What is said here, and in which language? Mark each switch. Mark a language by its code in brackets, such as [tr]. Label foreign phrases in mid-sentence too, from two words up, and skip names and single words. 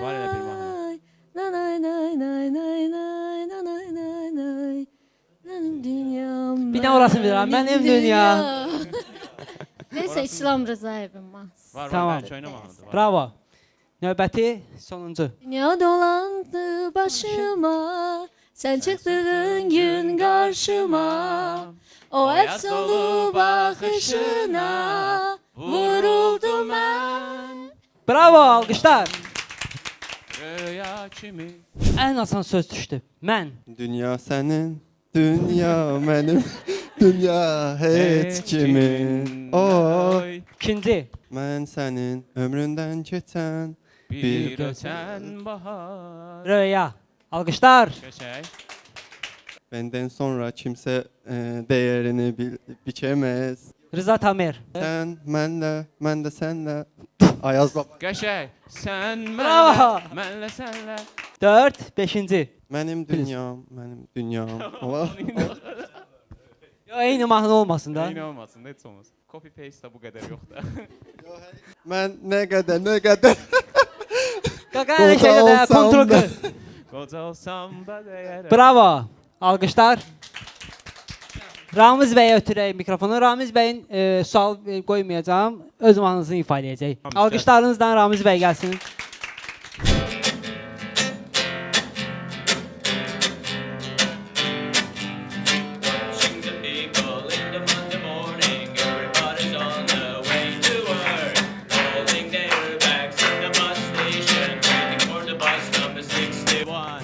[az] Var elə bir mahnı. nay, nay, nay, nay, nay, nay, nay, nay, nay, nay. Mənim dünyam. Bir də orasını bilirəm. Mənim dünyam. Neyse İslam Rızayev'in mahnısı. Var, Tamam. bəlkə oynamağındır. Var. Bravo. Növbəti sonuncu. [tr] Dünya dolandı başıma, sen çıktığın gün karşıma. O efsolu bakışına vuruldum ben. [az] Bravo, alqışlar. Röya kimi. Ən asan söz düşdü. Mən. [tr] Dünya senin, dünya benim, dünya hiç kimin. [az] Oy. İkinci. [tr] Ben senin ömründen geçen [az] Bir ötən bahar. Röya. Alqışlar. Qəşəng. [tr] benden sonra kimse değerini biçemez. Rıza Tamer. Sen, benle, ben de senle. Ayaz baba. [az] Qəşəng. Sən Bravo. mənlə sənlə. 4. Beşinci. [tr] Benim dünyam, benim dünyam. Allah. [az] Yo, eyni mahnı olmasın da. Eyni olmasın, heç olmasın. [en] Copy paste [az] da bu qədər yoxdur. [tr] Ben ne kadar ne kadar. [az] Qaqa elə şeydə də olsam kontrol da. qır. Qoca olsam da dəyərəm. Bravo. Alqışlar. Ramiz bəyə ötürək mikrofonu. Ramiz bəyin sual qoymayacağam. Öz mahnısını ifadə edəcək. Tamam, Alqışlarınızdan Ramiz bəy gəlsin. [en] Watching the people in the Monday morning, everybody's on the way to work, holding their bags in the bus station, waiting for the bus number 61.